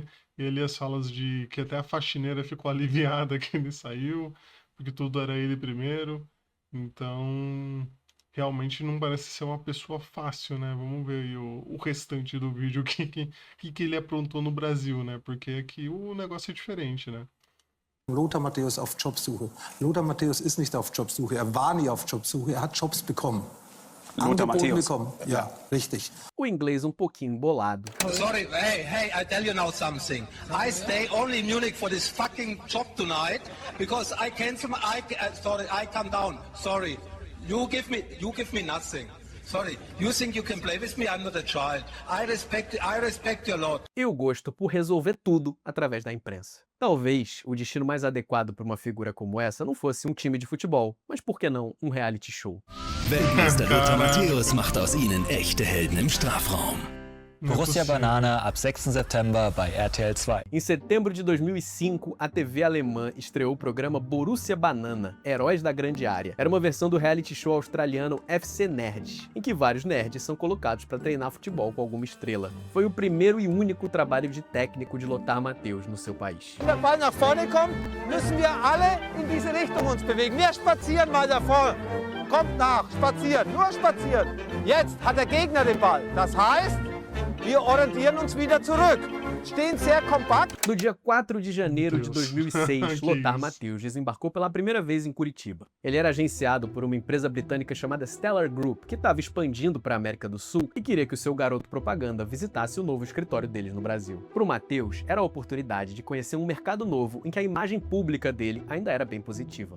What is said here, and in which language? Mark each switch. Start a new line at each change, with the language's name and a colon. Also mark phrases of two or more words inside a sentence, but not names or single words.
Portuguese: E ali as falas de que até a faxineira ficou aliviada que ele saiu, porque tudo era ele primeiro. Então, realmente não parece ser uma pessoa fácil, né? Vamos ver aí o restante do vídeo, que ele aprontou no Brasil, né? Porque aqui o negócio é diferente, né?
German: Lothar Matthäus auf Jobsuche. Lothar Matthäus ist nicht auf Jobsuche, er war nie auf Jobsuche, er hat Jobs bekommen. Lothar Matthäus. Bekommen. Ja, richtig.
Portuguese: O inglês um pouquinho embolado.
English: Sorry, hey, I tell you now something. I stay only in Munich for this fucking job tonight because I cancel my, I come down. Sorry. You give me nothing. Sorry. You think you can play with me? I'm not a child. I respect you a lot.
Portuguese: E o gosto por resolver tudo através da imprensa. Talvez o destino mais adequado para uma figura como essa não fosse um time de futebol, mas por que não um reality show?
German: Weltmeister Lothar Matthäus macht aus ihnen echte Helden im Strafraum. Borussia Banana ab 6. September bei RTL 2.
Portuguese: Em setembro de 2005, a TV alemã estreou o programa Borussia Banana, Heróis da Grande Área. Era uma versão do reality show australiano FC Nerds, em que vários nerds são colocados para treinar futebol com alguma estrela. Foi o primeiro e único trabalho de técnico de Lothar Matthäus no seu país.
German: Wenn der Ball nach vorne kommt, müssen wir alle in diese Richtung uns bewegen. Wir spazieren mal da vorne. Kommt nach, spazieren, nur spazieren. Jetzt hat der Gegner den Ball. Das heißt, wir orientieren uns wieder zurück. Stehen sehr kompakt.
Portuguese: No dia 4 de janeiro de 2006, Que Lothar isso. Matthäus desembarcou pela primeira vez em Curitiba. Ele era agenciado por uma empresa britânica chamada Stellar Group, que estava expandindo para a América do Sul e queria que o seu garoto propaganda visitasse o novo escritório deles no Brasil. Para o Matthäus, era a oportunidade de conhecer um mercado novo em que a imagem pública dele ainda era bem positiva.